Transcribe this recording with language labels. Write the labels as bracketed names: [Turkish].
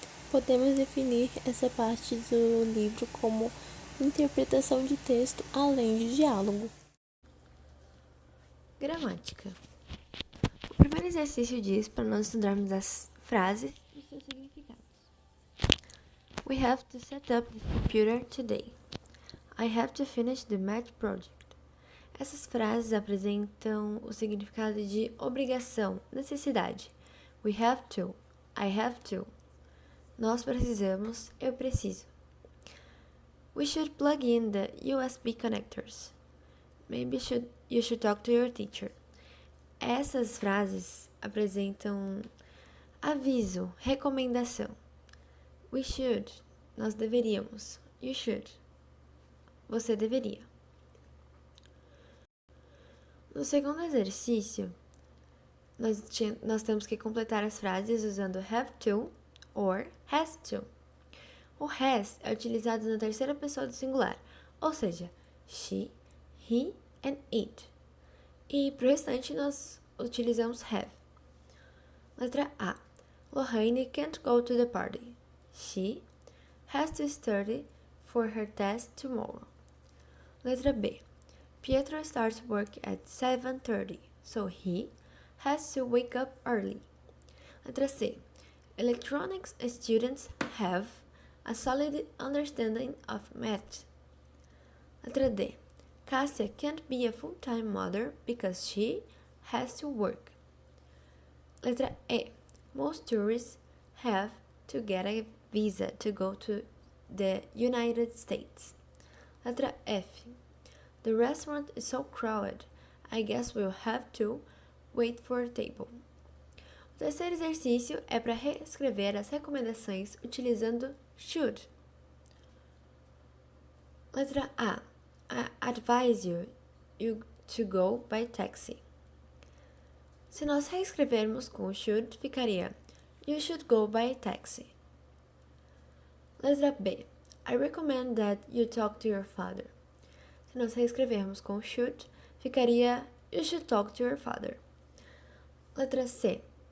[Portuguese] Podemos definir essa parte do livro como interpretação de texto além de diálogo. Gramática. O primeiro exercício diz para nós estudarmos as frases e seus significados. [English] We have to set up the computer today. I have to finish the math project. [Portuguese] Essas frases apresentam o significado de obrigação, necessidade. [English] We have to. I have to. [Portuguese] Nós precisamos, eu preciso. [English] We should plug in the USB connectors. Maybe you should talk to your teacher. [Portuguese] Essas frases apresentam aviso, recomendação. We should, nós deveríamos. You should, você deveria. No segundo exercício, nós temos que completar as frases usando have to or has to. O has é utilizado na terceira pessoa do singular, ou seja, she, he and it. E para o restante nós utilizamos have. Letra A. [English] Lohane can't go to the party. She has to study for her test tomorrow. [Portuguese] Letra B. [English] Pietro starts work at 7:30, so he has to wake up early. [Portuguese] Letra C. [English] Electronics students have a solid understanding of math. [Portuguese] Letra D. [English] Cassia can't be a full-time mother because she has to work. [Portuguese] Letra E. [English] Most tourists have to get a visa to go to the United States. [Portuguese] Letra F. [English] The restaurant is so crowded, I guess we'll have to wait for a table. [Portuguese] O terceiro exercício é para reescrever as recomendações utilizando should. Letra A. [English] I advise you to go by taxi. [Portuguese] Se nós reescrevermos com should, ficaria [English] You should go by taxi. [Portuguese] Letra B. [English] I recommend that you talk to your father. [Portuguese] Se nós reescrevermos com should, ficaria [English] You should talk to your father. [Portuguese] Letra C.